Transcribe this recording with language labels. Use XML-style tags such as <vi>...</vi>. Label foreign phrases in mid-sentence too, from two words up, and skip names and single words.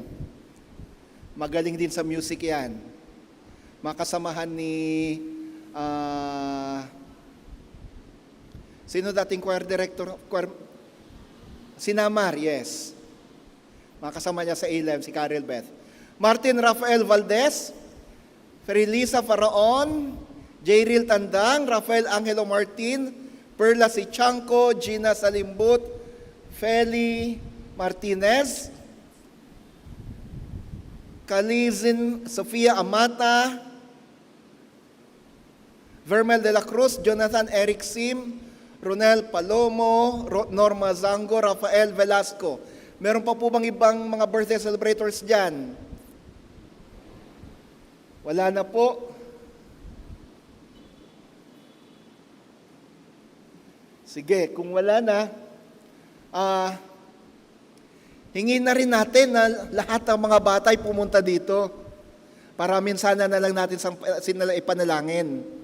<tl>Magaling din sa music yan. Makasamahan ni... sino dating choir director? Si Namar, yes. Makasama niya sa ALEM, si Carol Beth. Martin Rafael Valdez, Ferilisa Faraon, Jayril Tandang, Rafael Angelo Martin, Perla Sichanco, Gina Salimbut, Feli Martinez, Kalizin Sofia Amata, Vermel de la Cruz, Jonathan Eric Sim, Ronel Palomo, Norma Zango, Rafael Velasco. Meron pa po bang ibang mga birthday celebrators dyan? Wala na po. Sige, kung wala na, hingin na rin natin na lahat ng mga bata ay pumunta dito para minsan na lang natin sila ipanalangin.</tl>